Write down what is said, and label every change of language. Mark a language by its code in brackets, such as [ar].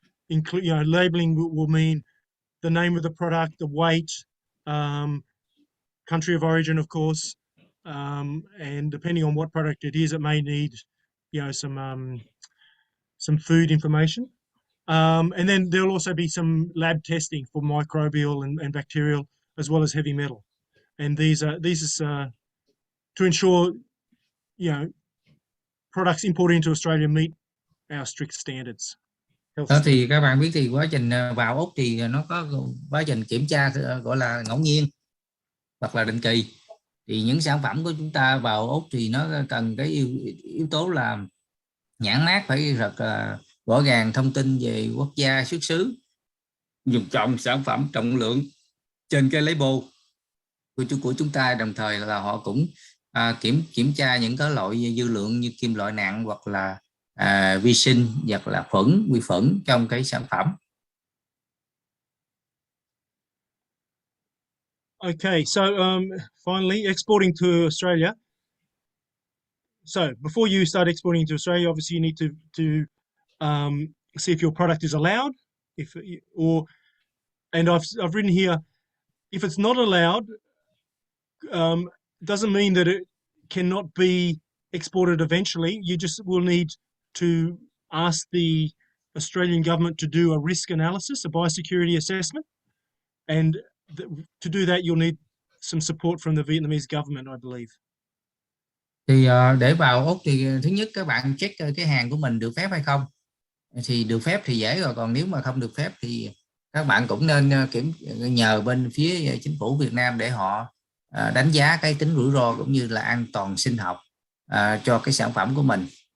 [en] Labelling will mean the name of the product, the weight, country of origin, of course, and depending on what product it is, it may need, some food information. And then there'll also be some lab testing for microbial and bacterial, as well as heavy metal. And these is to ensure, products imported into Australia meet our strict standards. [vi] Đó thì các bạn biết thì quá trình vào Úc thì nó có quá trình kiểm tra gọi là ngẫu nhiên hoặc là định kỳ. Thì những sản phẩm của chúng ta vào Úc thì nó cần cái yếu tố là nhãn mác phải rất rõ ràng, thông tin về quốc gia xuất xứ, dùng trọng sản phẩm, trọng lượng trên cái label của chúng ta, đồng thời là họ cũng kiểm tra những cái loại dư lượng như kim loại nặng hoặc là vi sinh hoặc là vi khuẩn trong cái sản phẩm. [en] Okay, so finally, exporting to Australia. So before you start exporting to Australia, obviously you need to see if your product is allowed, and I've written here, if it's not allowed, doesn't mean that it cannot be exported eventually. You just will need to ask the Australian government to do a risk analysis, a biosecurity assessment, and to do that you'll need some support from the Vietnamese government, I believe. [vi] Thì để vào Úc thì thứ nhất các bạn check cái hàng của mình được phép hay không. Thì được phép thì dễ rồi, còn nếu mà không được phép thì các bạn cũng nên nhờ bên phía chính phủ Việt Nam để họ đánh giá cái tính rủi ro cũng như là an toàn sinh học cho cái sản phẩm của mình.